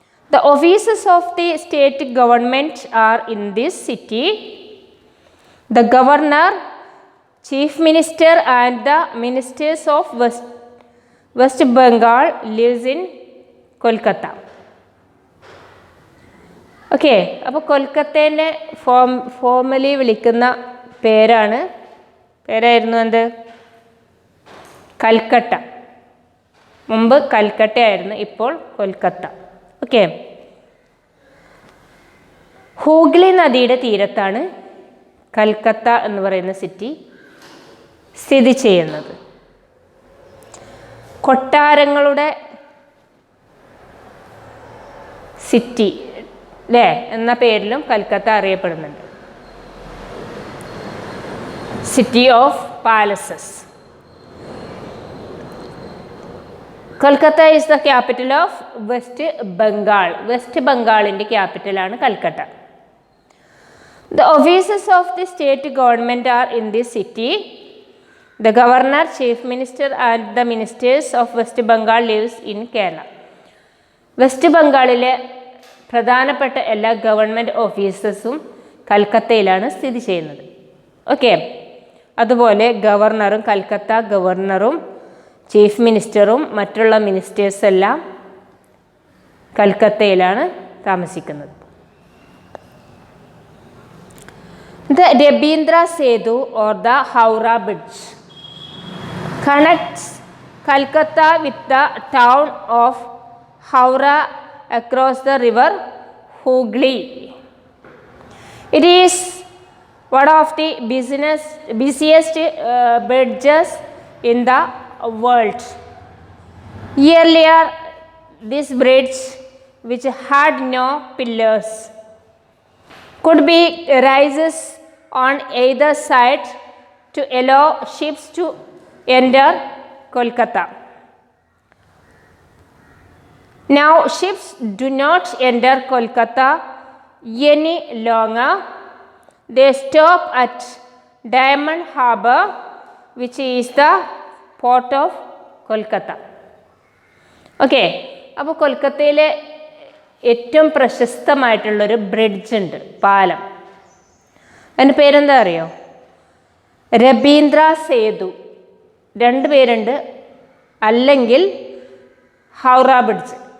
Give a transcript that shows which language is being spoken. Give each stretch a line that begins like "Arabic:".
English: The offices of the state government are in this city. The governor, chief minister and the ministers of West Bengal lives in Kolkata.
Malayalam: Okay, അപ്പോൾ കൊൽക്കത്തേനെ formally വിളിക്കുന്ന പേരായിരുന്നു എന്ത്? കൽക്കട്ട. മുമ്പ് കൽക്കട്ടയായിരുന്നു, ഇപ്പോൾ Kolkata. Okay, Hooghly നദിയുടെ തീരത്താണ് കൽക്കത്ത എന്ന് പറയുന്ന സിറ്റി സ്ഥിതി ചെയ്യുന്നത്. കൊട്ടാരങ്ങളുടെ സിറ്റി അല്ലേ എന്ന പേരിലും കൽക്കത്ത അറിയപ്പെടുന്നുണ്ട്.
English: City of palaces. Kolkata is the capital of West Bengal.
Malayalam: West ബംഗാളിൻ്റെ ക്യാപിറ്റലാണ് Calcutta.
English: The offices of the state government are in this city. The governor, chief minister and the ministers of West Bengal lives in Kerala.
Malayalam: West ബംഗാളിലെ പ്രധാനപ്പെട്ട എല്ലാ government ഓഫീസസും കൽക്കത്തയിലാണ് സ്ഥിതി ചെയ്യുന്നത്. Okay, അതുപോലെ ഗവർണറും കൽക്കത്ത ഗവർണറും chief മിനിസ്റ്ററും മറ്റുള്ള ministers എല്ലാം കൽക്കത്തയിലാണ് താമസിക്കുന്നത്.
English: The Rabindra Setu or the Howrah Bridge connects Calcutta with the town of Howrah across the river Hooghly. It is one of the busiest bridges in the world. Earlier, this bridge, which had no pillars, could be rises on either side to allow ships to enter Kolkata. Now ships do not enter Kolkata any longer. They stop at Diamond Harbour, which is the port of Kolkata.
Malayalam: Okay, അപ്പോൾ കൊൽക്കത്തയിലെ ഏറ്റവും പ്രശസ്തമായിട്ടുള്ളൊരു bridge ഉണ്ട്, പാലം. അതിൻ്റെ പേരെന്താ അറിയോ? രബീന്ദ്ര സേതു. രണ്ട് പേരുണ്ട്, അല്ലെങ്കിൽ ഹൗറ ബ്രിഡ്ജ്.